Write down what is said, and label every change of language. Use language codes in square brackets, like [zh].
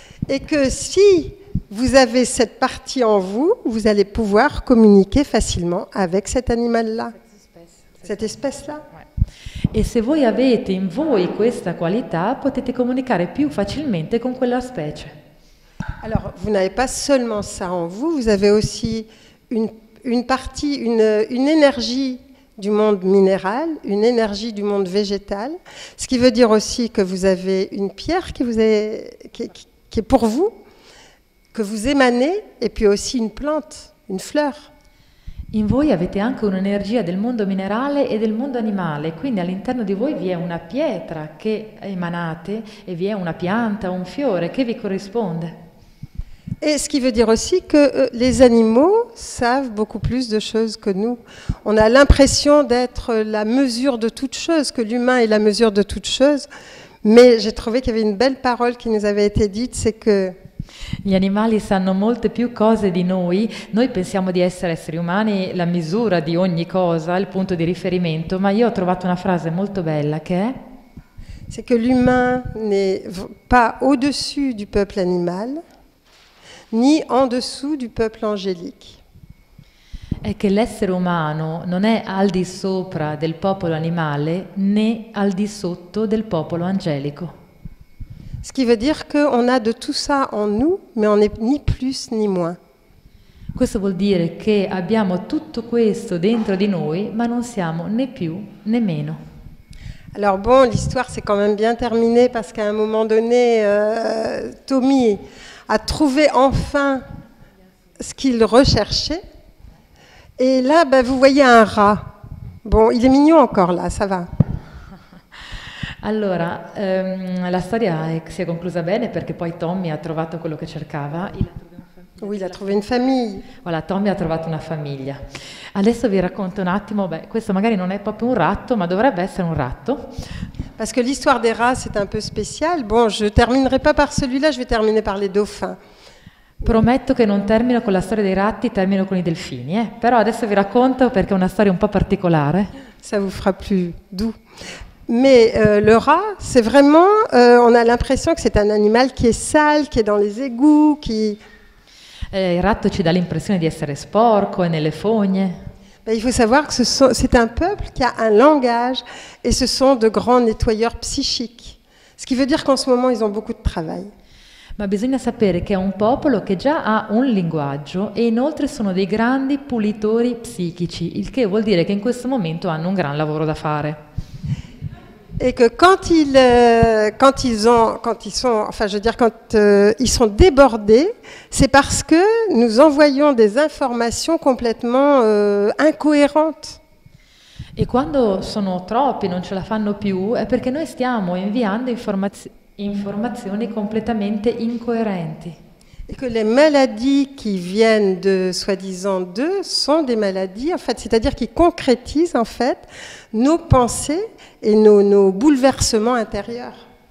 [fr] Et que si vous avez cette partie en vous, vous allez pouvoir communiquer facilement avec cet animal-là, cette espèce-là. [it] E se voi avete in voi questa qualità, potete comunicare più facilmente con quella specie. [fr] Alors, vous n'avez pas seulement ça en vous, vous avez aussi une partie, une énergie du monde minéral, une énergie du monde végétal, ce qui veut dire aussi que vous avez une pierre qui est pour vous, que vous émanez, et puis aussi une plante, une fleur. [it] In voi avete anche un'energia del mondo minerale e del mondo animale, quindi all'interno di voi vi è una pietra che emanate e vi è una pianta, un fiore che vi corrisponde. [fr] Et ce qui veut dire aussi que les animaux savent beaucoup plus de choses que nous. On a l'impression d'être la mesure de toute chose, que l'humain est la mesure de toute chose, mais j'ai trouvé qu'il y avait une belle parole qui nous avait été dite, c'est que [it] Gli animali sanno molte più cose di noi pensiamo di essere esseri umani la misura di ogni cosa, il punto di riferimento, ma io ho trovato una frase molto bella che è [fr] c'est que l'humain n'est pas au-dessus du peuple animal, ni en dessous du peuple angélique. [it] È che l'essere umano non è al di sopra del popolo animale né al di sotto del popolo angelico. [fr] Ce qui veut dire qu'on a de tout ça en nous, mais on n'est ni plus ni moins. [it] Questo vuol dire che abbiamo tutto questo dentro di noi, ma non siamo né più né meno. [fr] Alors bon, l'histoire s'est quand même bien terminée parce qu'à un moment donné, Tommy a trouvé enfin ce qu'il recherchait. Et là, vous voyez un rat. Bon, il est mignon encore là, ça va. [it] Allora, la storia si è conclusa bene perché poi Tommy ha trovato quello che cercava. [fr] Oui, il a trouvé une famille. [it] Voilà, Tommy ha trovato una famiglia. Adesso vi racconto un attimo, questo magari non è proprio un ratto, ma dovrebbe essere un ratto. [fr] Parce que l'histoire des rats, c'est un peu spécial. Bon, je ne terminerai pas par celui-là, je vais terminer par les dauphins. [it] Prometto che non termino con la storia dei ratti, termino con i delfini, però adesso vi racconto perché è una storia un po' particolare. [fr] Ça vous fera plus doux. Mais le rat, c'est vraiment, on a l'impression que c'est un animal qui est sale, qui est dans les égouts, qui... [it] Il ratto ci dà l'impressione di essere sporco, è nelle fogne. [fr] Il faut savoir que c'est un peuple qui a un langage et ce sont de grands nettoyeurs psychiques. Ce qui veut dire qu'en ce moment, ils ont beaucoup de travail. [it] Ma bisogna sapere che è un popolo che già ha un linguaggio e inoltre sono dei grandi pulitori psichici, il che vuol dire che in questo momento hanno un gran lavoro da fare. [fr] Et que quand ils sont débordés, c'est parce que nous envoyons des informations complètement incohérentes. [it] E quando sono troppi, non ce la fanno più, è perché noi stiamo inviando informazioni completamente incoerenti. [fr] Et que les maladies qui viennent de soi-disant d'eux sont des maladies, en fait, c'est-à-dire qui concrétisent en fait nos pensées et nos bouleversements intérieurs.